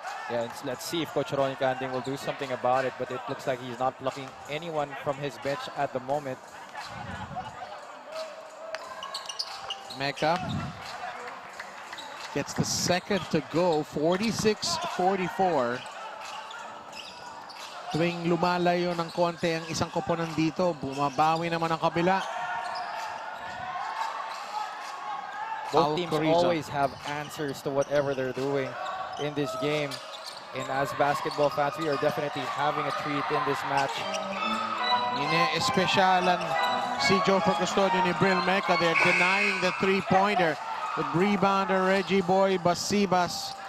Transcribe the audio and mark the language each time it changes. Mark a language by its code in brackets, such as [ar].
[en] Yeah, let's see if Coach Ronnie Canding will do something about it, but it looks like he's not blocking anyone from his bench at the moment. Mecca gets the second to go, 46-44. [tl] Tuwing lumalayo ng konti ang isang koponan dito, bumabawi naman ang kabila. [en] Both teams always have answers to whatever they're doing in this game. And as basketball fans, we are definitely having a treat in this match. [tl] Ine-espesyalan si Joffer Custodio ni Bril Mecca. [en] They're denying the three-pointer. The rebounder, Reggie Boy Basibas.